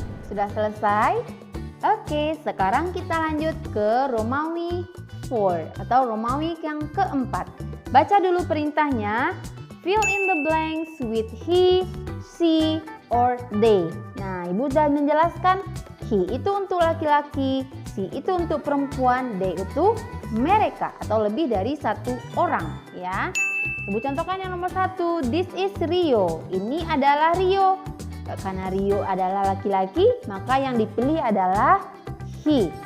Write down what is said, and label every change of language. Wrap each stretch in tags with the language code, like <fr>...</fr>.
<id>Sudah selesai? Oke, sekarang kita lanjut ke Romawi 4 atau Romawi yang keempat. Baca dulu perintahnya.</id> <en>Fill in the blanks with he, she, or they.</en> <id>Nah, ibu sudah menjelaskan he itu untuk laki-laki, she itu untuk perempuan, they itu mereka atau lebih dari satu orang, ya. Ibu contohkan yang nomor 1.</id> <en>This is Rio.</en> <id>Ini adalah Rio. Karena Rio adalah laki-laki, maka yang dipilih adalah he.</id>